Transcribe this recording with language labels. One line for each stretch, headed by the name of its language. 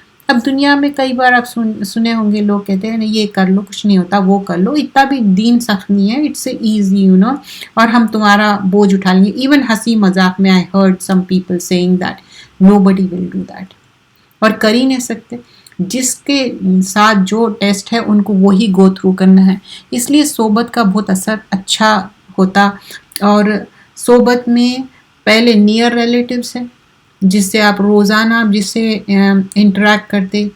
Urdu: اب دنیا میں کئی بار آپ سنے ہوں گے، لوگ کہتے ہیں یہ کر لو، کچھ نہیں ہوتا، وہ کر لو، اتنا بھی دین سخت نہیں ہے،
English: it's easy
Urdu: اور ہم تمہارا بوجھ اٹھا لیں گے. ایون ہنسی مذاق میں
English: I heard some people saying that nobody will do that.
Urdu: اور کر ہی نہیں سکتے. جس کے ساتھ جو ٹیسٹ ہے ان کو وہی گو تھرو کرنا ہے. اس لیے صحبت کا بہت اثر اچھا ہوتا. اور صحبت میں پہلے نیئر ریلیٹیوز ہیں جس سے آپ روزانہ جس سے انٹریکٹ کرتے.